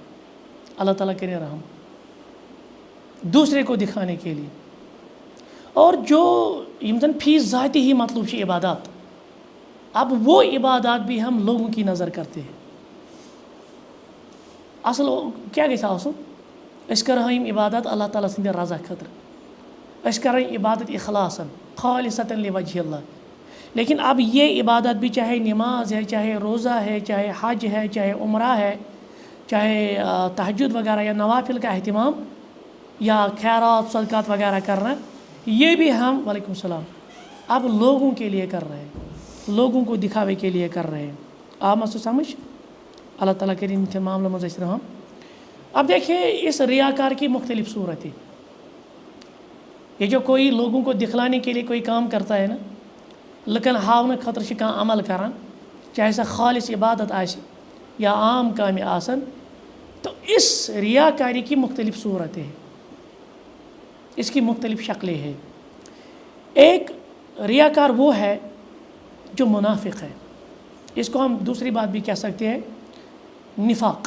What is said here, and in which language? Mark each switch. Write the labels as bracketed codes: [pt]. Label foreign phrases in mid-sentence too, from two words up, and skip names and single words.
[hi] अल्लाह ताला करे रहम, दूसरे को दिखाने के लिए। और जो यमजन फी ज़ाती ही मतलब है इबादत, अब वो इबादत भी हम लोगों की नज़र करते हैं। [ks] असल क्या गई आसन अस कर इबादत अल्लाह ताला सद रज़ा खतर, अस कर इबादत इखलासन [ar] خالصاً لوجه الله. [hi] लेकिन अब ये इबादत भी, चाहे नमाज है, चाहे रोज़ा है, चाहे हज है, चाहे उम्रा है, चाहे तहज्जुद वगैरह या नवाफिल का अहतमाम या खैरात सदक़ात वगैरह करना, ये भी हम [ar] وعليكم السلام [hi] अब लोगों के लिए कर रहे हैं, लोगों को दिखावे के लिए कर रहे हैं। आप मत समझ, अल्लाह ताला के इन मामलों में जैसे हम। अब देखिए इस रियाकार की मुख्तलिफ़ सूरतें, ये जो कोई लोगों को दिखलाने के लिए कोई काम करता है ना, लेकिन [ks] हावन खतर से कहाँ अमल करान, चाहे सह खालिस इबादत आसी या आम काम आसन, [hi] तो इस रियाकारी की मुख्तलिफ़ सूरतें हैं, इसकी मुख्तलिफ़ शक्लें हैं। एक रियाकार वो है जो मुनाफिक है, इसको हम दूसरी बात भी कह सकते हैं निफाक।